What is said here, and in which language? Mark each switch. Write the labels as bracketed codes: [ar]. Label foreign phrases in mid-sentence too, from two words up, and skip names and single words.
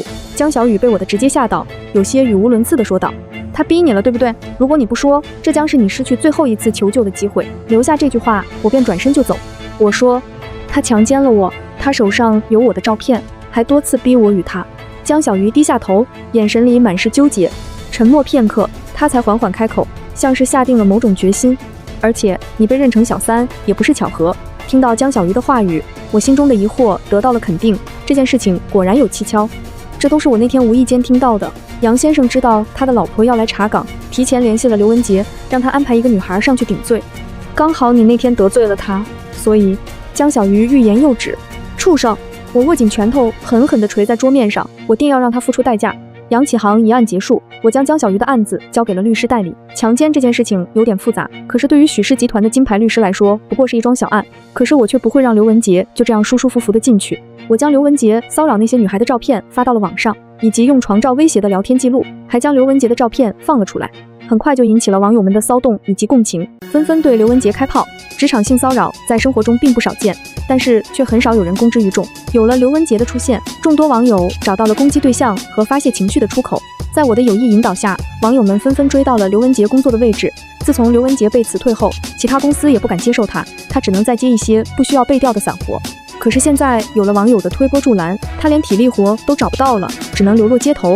[zh] 江小雨被我的直接嚇到，有些語無倫次地說道：他逼你了，對不對？如果你不說，這將是你失去最後一次求救的機會。留下這句話，我便轉身就走。我說，他強姦了我，他手上有我的照片，還多次逼我與他。江小魚低下頭，眼神裡滿是糾結。沉默片刻，他才緩緩開口，像是下定了某種決心。而且你被認成小三也不是巧合。聽到江小魚的話語，我心中的疑惑得到了肯定，這件事情果然有蹊蹺。這都是我那天無意間聽到的。楊先生知道他的老婆要來查崗，提前聯繫了劉文杰，讓他安排一個女孩上去頂罪。剛好你那天得罪了他，所以江小魚欲言又止。畜生！我握緊拳頭，狠狠地捶在桌面上，我定要讓他付出代價。杨啟航一案結束，我将江小魚的案子交給了律師代理。强姦這件事情有點複雜，可是對於許氏集團的金牌律師來說，不過是一樁小案。可是我卻不會讓劉文杰就這樣舒舒服服地進去。我將劉文杰騷擾那些女孩的照片發到了網上，以及用床照威脅的聊天記錄，還將劉文杰的照片放了出來。很快就引起了網友們的騷動以及共情，紛紛對劉文杰開炮。職場性騷擾在生活中並不少見，但是卻很少有人公之於眾。有了劉文杰的出現，眾多網友找到了攻擊對象和發洩情緒的出口。在我的有意引導下，網友們紛紛追到了劉文杰工作的位置。自從刘文杰被辞退後，其他公司也不敢接受他，他只能再接一些不需要背調的散活。可是現在有了网友的推波助澜，他連體力活都找不到了，只能流落街頭。